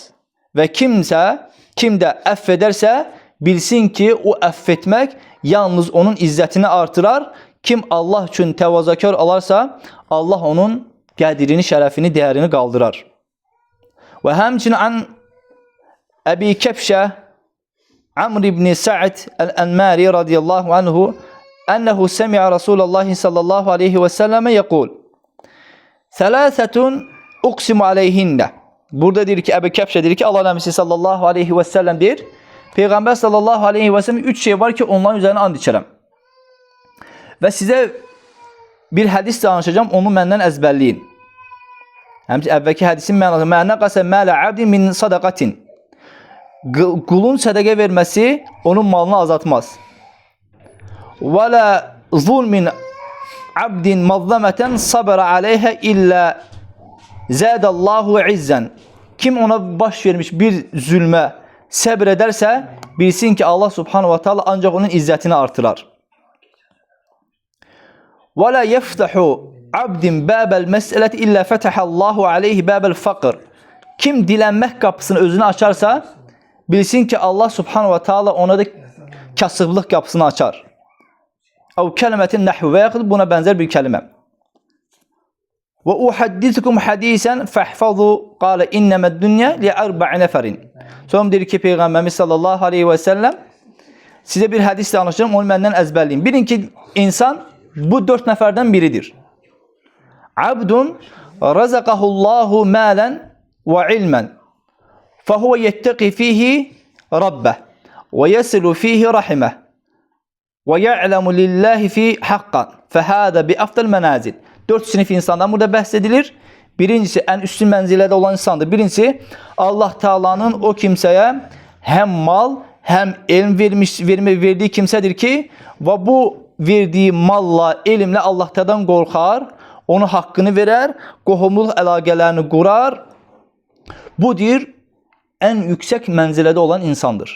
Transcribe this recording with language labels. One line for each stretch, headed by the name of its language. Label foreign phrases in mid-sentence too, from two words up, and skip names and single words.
Azerbaijani: Və kim də əff edərsə, bilsin ki, o əff etmək yalnız onun izzətini artırar. Kim Allah üçün təvazökar olarsa, Allah onun qədrini, şərəfini, dəyərini qaldırar. Və həmçinin
Arabic: عن أبي كبشة عمرو بن سعد الأنماري رضي الله عنه أنه سمع رسول الله صلى الله عليه وسلم يقول ثلاثة أقسم عليهن.
Azerbaijani: Burada deyir ki, Əbi Kəbşə deyir ki, Allah Nəbisi
Arabic: صلى الله عليه وسلم
Azerbaijani: deyir, Peyğəmbər
Arabic: صلى الله عليه وسلم
Azerbaijani: 3 şey var ki, onların üzerine and içərəm. Və sizə bir hədis danışacağım, onu məndən əzbərləyin. Həmçinin əvvəlki hədisin mənası
Arabic: ما نقص مال عبد من صدقة.
Azerbaijani: Qulun sədəqə verməsi onun malını azaltmaz.
Arabic: ولا ظلم عبد مظلمة صبر عليها إلا زاده الله عزا.
Azerbaijani: Kim ona baş vermiş bir zülmə səbr edərsə, bilsin ki, Allah
Arabic: سبحانه وتعالى
Azerbaijani: ancaq onun izzətini artırar.
Arabic: ولا فتح عبد باب مسألة إلا فتح الله عليه باب فقر.
Azerbaijani: Kim dilənmək qapısını özünə açarsa, bilsin ki, Allah
Arabic: سبحانه وتعالى
Azerbaijani: ona da kasıblıq qapısını açar.
Arabic: أو كلمة نحوها
Azerbaijani: və yaxud buna bənzər bir kəlimə.
Arabic: وأحدثكم حديثا فاحفظوه قال إنما الدنيا لأربعة نفر.
Azerbaijani: Sonra deyir ki, Peyğəmbərimiz
Arabic: صلى الله عليه وسلم
Azerbaijani: sizə bir hədis danışacağım, onu məndən əzbərləyin. Bilin ki, insan bu 4 nəfərdən biridir.
Arabic: عبد رزقه الله مالا وعلما فهو يتقي فيه ربه ويصل فيه رحمه ويعلم لله فيه حقا فهذا بأفضل المنازل.
Azerbaijani: 4 sinif insandan burada bəhs edilir. Birincisi ən üstün mənzilədə olan insandır.
Turkish: Birincisi Allah Taala'nın o kimsəyə hem mal hem elm verdiği kimsedir ki ve bu verdiği malla, elimle Allah'tan korkar, onu hakkını verer,
Azerbaijani: qohumluq əlaqələrini qurar. Budur en yüksek mənzilədə olan insandır.